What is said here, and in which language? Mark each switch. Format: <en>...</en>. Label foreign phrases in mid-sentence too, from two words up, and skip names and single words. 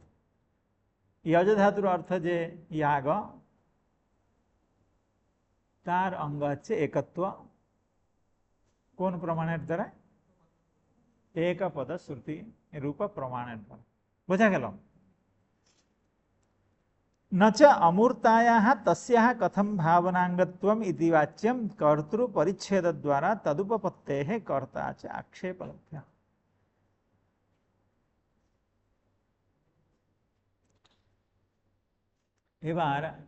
<bn>ইয়জ ধাতুর অর্থ যে ইয়াগ, তার অঙ্গ হচ্ছে একত্ব। কোন প্রমাণের দ্বারা? এক পদ শ্রুতি রূপ প্রমাণের দ্বারা। বোঝা গেল?</bn> <sa>নচ अमूर्तायाः तस्याः कथम भावनांगत्वम् इति वाच्यं कर्तृ परिच्छेद द्वारा तदुपपत्तेः कर्ता च आक्षेपलभ्यः।</sa> <bn>এবার</bn>